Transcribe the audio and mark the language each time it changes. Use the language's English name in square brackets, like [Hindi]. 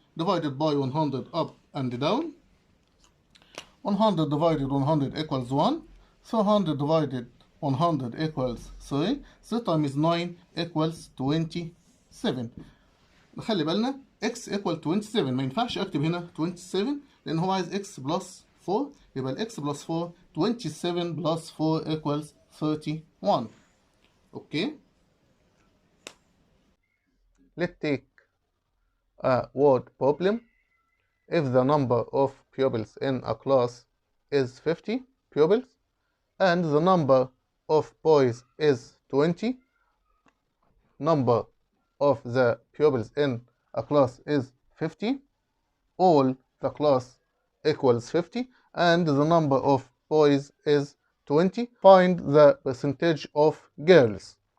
[English] Divided by 100 up and down. 100 divided 100 equals 1. 300 divided 100 equals 3. 3 times 9 equals 27. [Arabic] نخلي بالنا [English] x equal 27. [Arabic] ما ينفعش اكتب هنا 27 لان هو عايز [English] x plus 4. [Arabic] يبقى ال [English] x plus 4 27 plus 4 equals 31. Okay. Let's take a word problem. If the number of pupils in a class is 50 pupils and the number of boys is 20, number of the pupils in a class is 50, all the class equals 50, and the number of boys is 20, find the percentage of girls.